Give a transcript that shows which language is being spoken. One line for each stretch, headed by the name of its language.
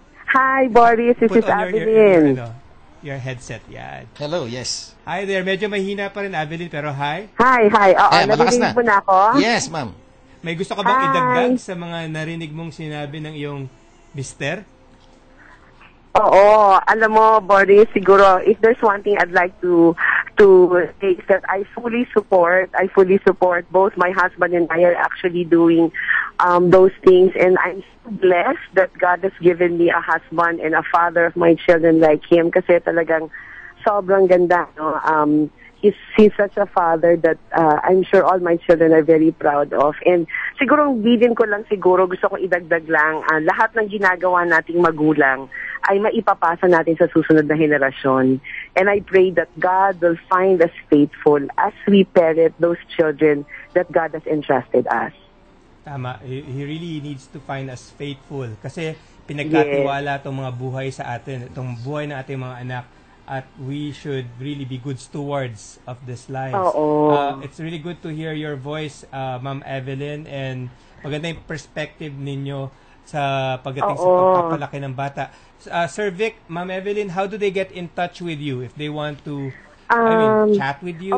English: Hi, Boris. This is Adeline. Your headset,
Filipino: yan.
English: Hello, yes. Hi there.
Filipino: Medyo mahina pa rin, Adeline, pero hi. Hi. Oo, malakas na. mo na ako?
English: Yes, ma'am.
Filipino: May gusto ka bang
English: Hi.
Filipino: idagdag sa mga narinig mong sinabi ng iyong mister? Oo.
English: Alam mo, Boris, siguro, if there's one thing I'd like to say is that I fully support both my husband and I are actually doing those things, and I'm so blessed that God has given me a husband and a father of my children like him,
Filipino: kasi talagang sobrang ganda, no?
English: He's such a father that I'm sure all my children are very proud of.
Filipino: And siguro bilin ko lang, gusto ko idagdag lang, lahat ng ginagawa nating magulang ay maipapasa natin sa susunod na henerasyon.
English: And I pray that God will find us faithful as we parent those children that God has entrusted us.
Filipino: Tama.
English: He really needs to find us faithful.
Filipino: Kasi pinagkatiwala itong mga buhay sa atin, itong buhay ng ating mga anak.
English: At we should really be good stewards of this life. It's really good to hear your voice, Ma'am Evelyn, and
Filipino: maganda yung perspective ninyo sa pagdating sa pagpapalaki ng bata.
English: Sir Vic, Ma'am Evelyn, how do they get in touch with you if they want to chat with you?